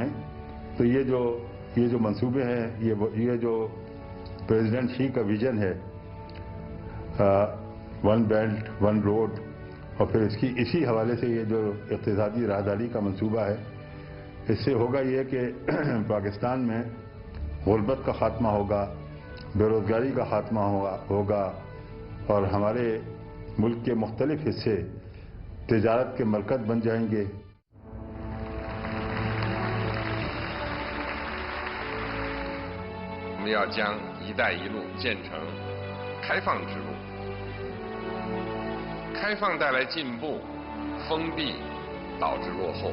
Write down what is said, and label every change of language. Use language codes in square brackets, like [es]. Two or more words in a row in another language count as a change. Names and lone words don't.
[ur] تو یہ جو منصوبے ہیں، یہ جو پریزیڈنٹ شی کا ویژن ہے، ون بیلٹ ون روڈ، اور پھر اسی حوالے سے یہ جو اقتصادی راہداری کا منصوبہ ہے، اس سے ہوگا یہ کہ پاکستان میں غربت کا خاتمہ ہوگا، بے روزگاری کا خاتمہ ہوگا اور ہمارے ملک کے مختلف حصے تجارت کے مرکز بن جائیں گے. [zh] 我们要将“一带一路”建成开放之路。开放带来进步，封闭导致落后。